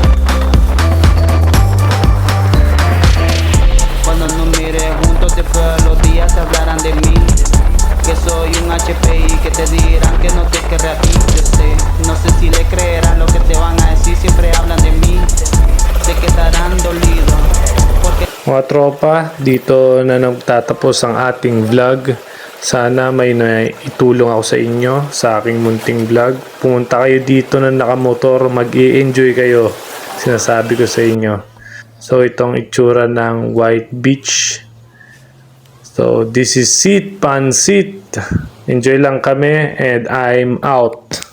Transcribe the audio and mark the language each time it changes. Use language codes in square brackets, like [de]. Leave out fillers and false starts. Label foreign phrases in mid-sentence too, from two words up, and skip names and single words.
[es] Cuando nos mire juntos después de los días te hablarán de mí, que soy un HPI, que te dirán que no te querré aquí. Yo sé, no sé si le creerán lo que te van a decir, siempre hablan de mí, se quedarán dolidos porque [tl] Mga tropa, dito na nagtatapos ang ating vlog. Sana may naitulong ako sa inyo sa aking munting vlog. Pumunta kayo dito na nakamotor, mag-i-enjoy kayo. Sinasabi ko sa inyo. So itong itsura ng White Beach. [en] So this is Seat Pansit. Enjoy [tl] lang kami [en] and I'm out.